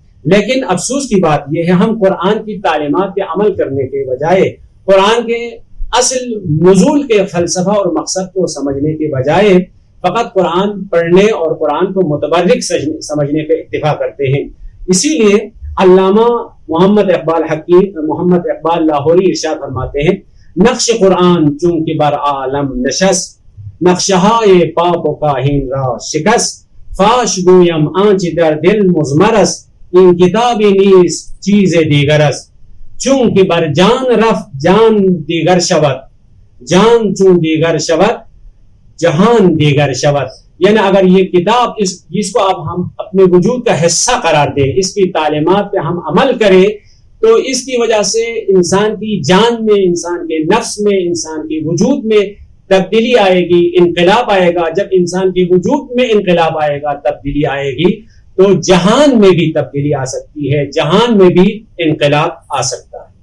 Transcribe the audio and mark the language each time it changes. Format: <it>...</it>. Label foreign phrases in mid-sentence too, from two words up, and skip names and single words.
<ur>لیکن افسوس کی بات یہ ہے ہم قرآن کی تعلیمات پہ عمل کرنے کے بجائے قرآن کے اصل نزول کے فلسفہ اور مقصد کو سمجھنے کے بجائے فقط قرآن پڑھنے اور قرآن کو متبرک سمجھنے پہ اکتفا کرتے ہیں. اسی لیے علامہ محمد اقبال لاہوری ارشاد فرماتے ہیں</ur> <fa>نقش قرآن چونکہ بر عالم نشست نقشہائے پاپ و کاہین را شکست فاش گویم آنچ در دل مزمرست این کتابی نیز چیز دیگر است چونکہ بر جان رفت جان دیگر شود جان چون دیگر شود جہان دیگر شود.</fa> <ur>یعنی اگر یہ کتاب جس کو اب ہم اپنے وجود کا حصہ قرار دیں اس کی تعلیمات پہ ہم عمل کریں تو اس کی وجہ سے انسان کی جان میں انسان کے نفس میں انسان کے وجود میں تبدیلی آئے گی انقلاب آئے گا. جب انسان کے وجود میں انقلاب آئے گا تبدیلی آئے گی تو جہان میں بھی تبدیلی آ سکتی ہے جہان میں بھی انقلاب آ سکتا ہے.</ur>